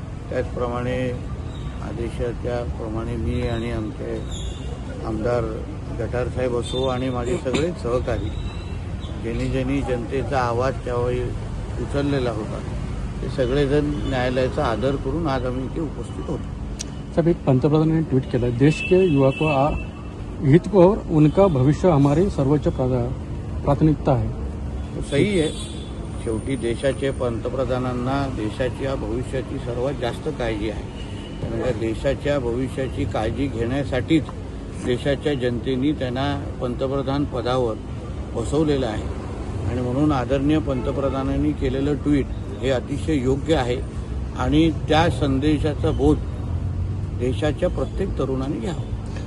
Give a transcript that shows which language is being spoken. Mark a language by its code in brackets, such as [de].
[mr] त्याचप्रमाणे आदेशाच्याप्रमाणे मी आणि आमचे आमदार गटार साहेब असो आणि माझे सगळे सहकारी ज्यांनी जनतेचा आवाज त्यावेळी उचललेला होता ते सगळेजण न्यायालयाचा आदर करून आज आम्ही इथे उपस्थित होतो. [hi] साहब, [mr] एक पंतप्रधानांनी ट्वीट केलं, [hi] देश के युवा को हित और उनका भविष्य हमारी सर्वोच्च प्राथमिकता है. [mr] सही आहे. शेवटी देशाचे पंतप्रधानांना देशाच्या भविष्याची सर्वात जास्त काळजी आहे. कारण का देशाच्या भविष्याची काळजी घेण्यासाठीच देशाच्या जनतेने त्यांना पंतप्रधान पदावर बसवलेलं आहे आणि म्हणून आदरणीय पंतप्रधानांनी केलेलं ट्विट हे अतिशय योग्य आहे आणि त्या संदेशाचा बोध देशाच्या प्रत्येक तरुणाने घ्यावा.